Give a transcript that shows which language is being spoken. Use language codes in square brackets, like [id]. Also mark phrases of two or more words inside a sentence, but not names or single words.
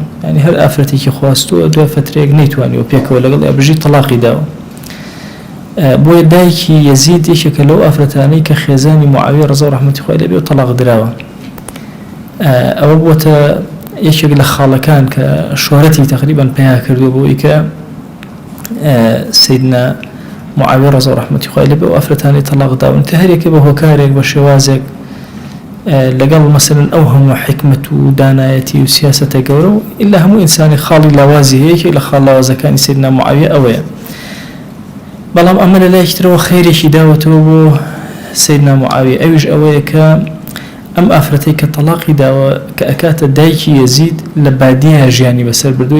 [ckb] یعنی هەر ئافرەتێکی خواستووە دوای فترەیەک نەیتوانیوە پێکەوە لەگەڵ بژی تەلاقی داوە. بۆیە دایکی یەزید یەکێکە لەو ئافرەتانەی کە خێزانی موعاویە ڕەزا و ڕەحمەتی خوای لێ بێ و تەلاق دراوە. ئەوە بووەتە یەکێک لە خاڵەکان کە شۆرەتی تەقریبەن پیا کردووە بۆی کە [ar] سيدنا معاوية رضي الله عنه [ckb] خوای لێ بێ و ئافرەتانی تەلاق داون کە هەرێکێ بە هۆکارێک بە شێوازێک لەگەڵ مەسەلەن ئەو هەموو حکمت و دانایەتی و سیاسەتە گەورە و ئیلا هەموو ئینسانی خاڵی لاوازی هەیە کە لە خاڵ لاوازەکانی سيدنا معاویە ئەوەیە. بەڵام ئەمە لە لایەکترەوە خەیرێکی داوەتەوە بۆ سيدنا معاویە، ئەویش ئەوەیە کە ئەم ئافرەتەی کە تەلاقی داوە کە ئەکاتە دایکی یەزید لە بادیە ژیانی بەسەر بردووە.